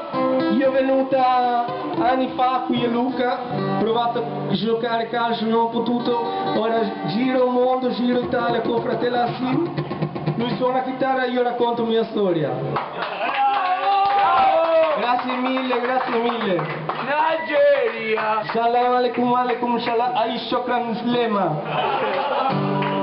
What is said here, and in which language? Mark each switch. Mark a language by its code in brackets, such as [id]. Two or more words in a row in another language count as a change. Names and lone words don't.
[it] Io venuta anni fa qui a Lucca, ho provato a giocare calcio, non ho potuto, ora giro il mondo, giro Italia con fratello Assis. Lui suona chitarra e io racconto mia storia. Grazie mille, grazie mille. Nigeria! [ar] سلام عليكم، عليكم السلام، أي شكرا سلامة.